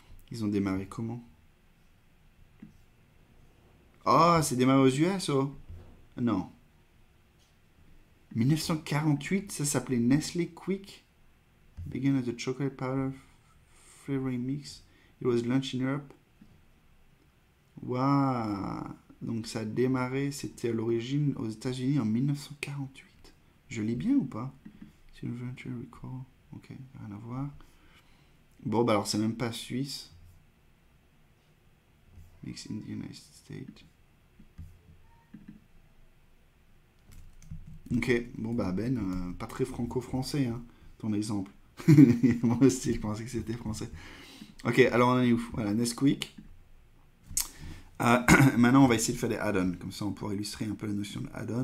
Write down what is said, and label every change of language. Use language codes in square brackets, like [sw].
[fr] Ils ont démarré comment? Oh, c'est démarré aux US, oh. Non. 1948, ça s'appelait Nestlé Quick. [en] Began as a chocolate powder flavoring mix. It was launched in Europe. [fr] Waouh. Donc ça a démarré, c'était à l'origine aux États-Unis en 1948. Je lis bien ou pas? Ok, rien à voir. Bon, bah alors c'est même pas suisse. [en] Mix in the United States. [fr] Ok, bon bah Ben, pas très franco-français, hein, ton exemple. Moi aussi, je pensais que c'était français. Ok, alors on en est où? Voilà, Nesquik. Maintenant, on va essayer de faire des add-ons. Comme ça, on pourra illustrer un peu la notion de add-on.